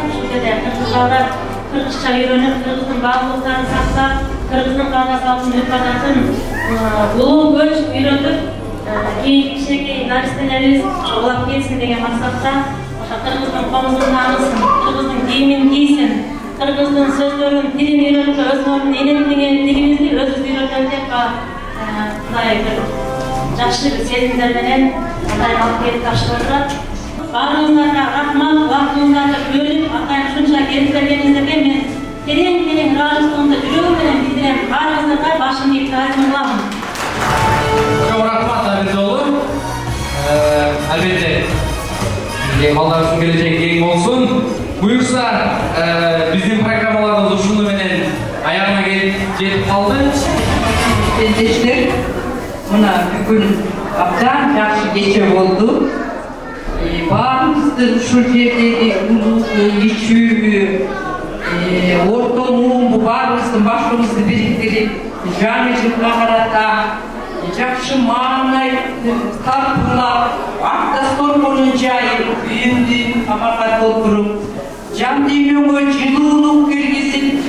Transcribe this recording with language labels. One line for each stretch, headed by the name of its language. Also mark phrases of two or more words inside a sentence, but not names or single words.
Kyrgyz: Ушул жерде кыргыздар кыргызча үйрөнүп, кыргыздын баалуулуктарын сактап, кыргыздын каада салтын үрпататын улуу көч үйрөтүп, кийинки кичинекей наристелерибиз улап келсин деген максатта кыргыздын комузун таанысын, кыргыздын кийимин кийсин, кыргыздын сөздөрүн тилин үйрөнүп, өзүнүн тилибизди өзүбүз үйрөтөлү деп мындай бир жакшы бир сезимдер менен атайын алып келип таштап турат. Баарыңыздарга рахмат, убактыңыздарды бөлүп, атайын ушунча келип бергениңиздерге мен терең ыраазычылыгымды жүрөгүм менен билдирем. Баарыңыздарга башымды ийип таазим кылам. Чоң рахмат Абидолу. Албетте балдарыбыздын келечеги кең болсун. Буюрса, биздин программаларыбыз ушуну менен аягына жетип калды. Изделиштер, мына бүгүн абдан жакшы кече болду. Баарыбызды ушул жердеги улуубу, ичүүбү, ортомуубу баарыбыздын башыбызды бириктирип, жаңы жылга карата жакшы маанай тартуулап, автостопконун жайып, үйүмдү камакка толтуруп, жан дүйнөгө жылуулук киргизип,